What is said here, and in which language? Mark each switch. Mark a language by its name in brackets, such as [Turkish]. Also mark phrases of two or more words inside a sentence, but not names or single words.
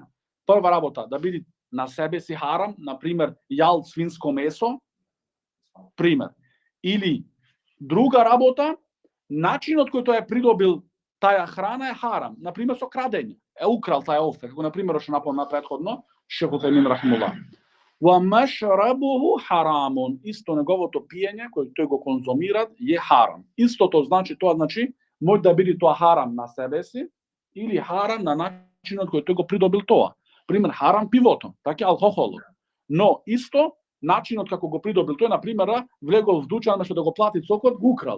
[Macedonian] Прва работа да биде на себе си харам, на пример јал свинско месо, пример. Или друга работа, начинот кој тој е придобил таа храна е харам, на пример со крадење. Е украл таа овце, како на пример што напомна претходно Шейх Утхемин рахимуллах. [Arabic] ومشربه حرام, [Macedonian] исто неговото пиење кој тој го конзумира е харам. Истото значи тоа значи може да биде тоа харам на себе си или харам на начинот кој тој го придобил тоа. Пример харам пивото, така алкохолот. Но исто начинот како го придобил тој, на пример, влегол в дуќан место да го плати цокот, го украл.